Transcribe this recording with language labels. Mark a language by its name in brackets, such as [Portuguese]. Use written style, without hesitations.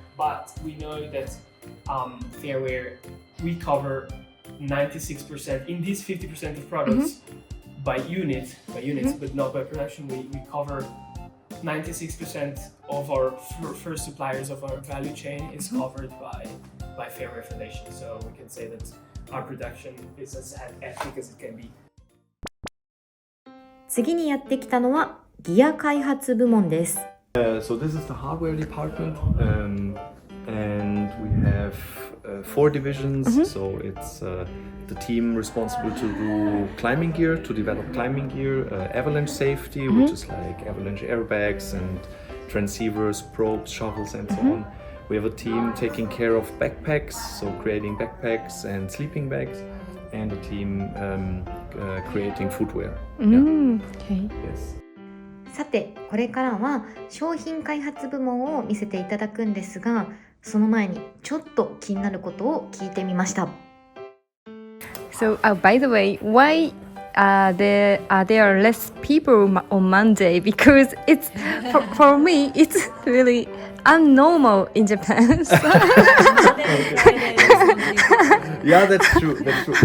[English] But we know that Fairwear, we cover 96% in these 50% of products by units, but not by production. We cover 96% of our first suppliers of our value chain is covered by fair regulation. So we can say that our production is as ethic as it can be. [Japanese] 次にやってきたのはギア開発部門です。 [English] So this is the hardware department, and we have 4 divisions. So it's the team responsible to do climbing gear, to develop climbing gear, avalanche safety, which is like avalanche airbags and transceivers, probes, shovels, and so on. We have a team taking care of backpacks, so creating backpacks and sleeping bags, and a team creating footwear. Okay. Yes. [Japanese] さて、これからは商品開発部門を見せていただくんですが、その前にちょっと気になることを聞いてみました。 [English] So, by the way, why there are less people on Monday? Because it's for me, it's really unnormal in Japan. Yeah, that's true. That's true.